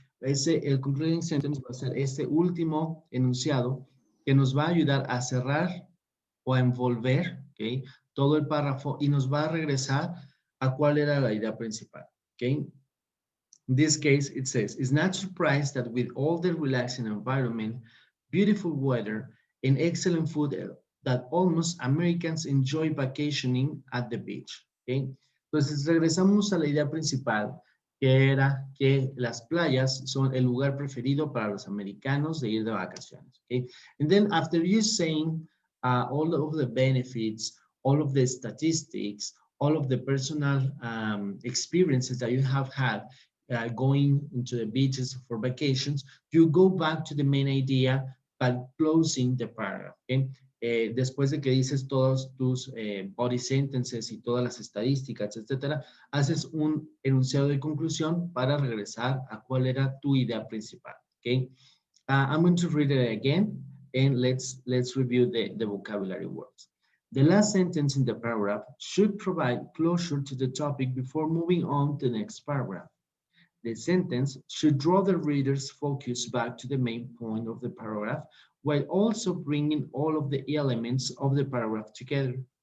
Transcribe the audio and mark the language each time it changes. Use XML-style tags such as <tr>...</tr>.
<es>El concluding sentence va a ser este último enunciado que nos va a ayudar a cerrar o a envolver, okay, todo el párrafo y nos va a regresar a cuál era la idea principal, okay.</es> <en>In this case, it says, it's not surprised that with all the relaxing environment, beautiful weather, and excellent food that almost Americans enjoy vacationing at the beach. ¿Okay?</en> <es>Entonces, regresamos a la idea principal, que era que las playas son el lugar preferido para los americanos de ir de vacaciones. ¿Okay?</es> <en>And then after you saying all of the benefits, all of the statistics, all of the personal experiences that you have had going into the beaches for vacations, you go back to the main idea by closing the paragraph. Okay?</en> <es>Después de que dices todos tus body sentences y todas las estadísticas, etcétera, haces un enunciado de conclusión para regresar a cuál era tu idea principal. Okay?</es> <en>I'm going to read it again and let's review the vocabulary words. The last sentence in the paragraph should provide closure to the topic before moving on to the next paragraph. The sentence should draw the reader's focus back to the main point of the paragraph while also bringing all of the elements of the paragraph together.</en>